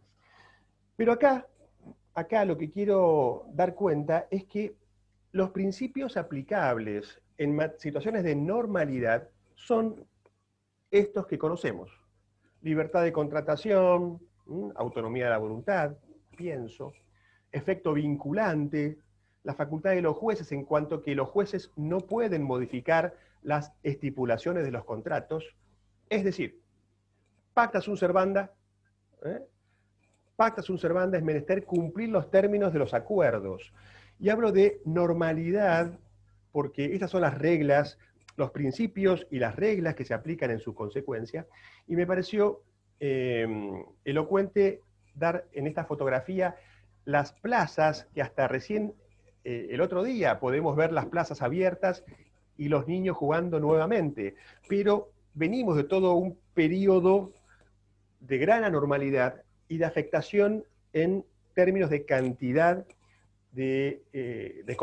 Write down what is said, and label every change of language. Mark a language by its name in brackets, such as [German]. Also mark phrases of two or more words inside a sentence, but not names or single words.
[Spanish] Pero acá lo que quiero dar cuenta es que los principios aplicables en situaciones de normalidad son estos que conocemos. Libertad de contratación, autonomía de la voluntad, pienso, efecto vinculante, la facultad de los jueces en cuanto que los jueces no pueden modificar las estipulaciones de los contratos, es decir, [Latin] pacta sunt servanda, pacta sunt servanda [Spanish] es menester cumplir los términos de los acuerdos. Y hablo de normalidad porque estas son las reglas, los principios y las reglas que se aplican en su consecuencia, y me pareció elocuente dar en esta fotografía las plazas que hasta recién el otro día podemos ver las plazas abiertas y los niños jugando nuevamente, pero venimos de todo un periodo de gran anormalidad y de afectación en términos de cantidad de contratos.